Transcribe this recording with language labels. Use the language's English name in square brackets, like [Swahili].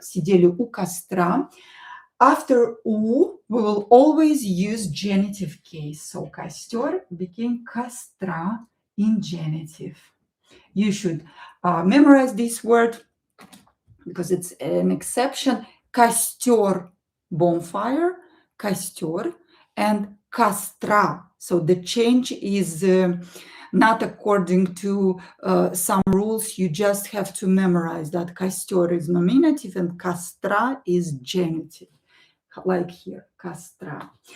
[Russian] Сидели у костра. [English] After u, we will always use genitive case. So костер became костра in genitive. You should memorize this word because it's an exception. Костер, bonfire, костер, and костра. So the change is not according to some rules. You just have to memorize that костер is nominative and костра is genitive. Like here, костра.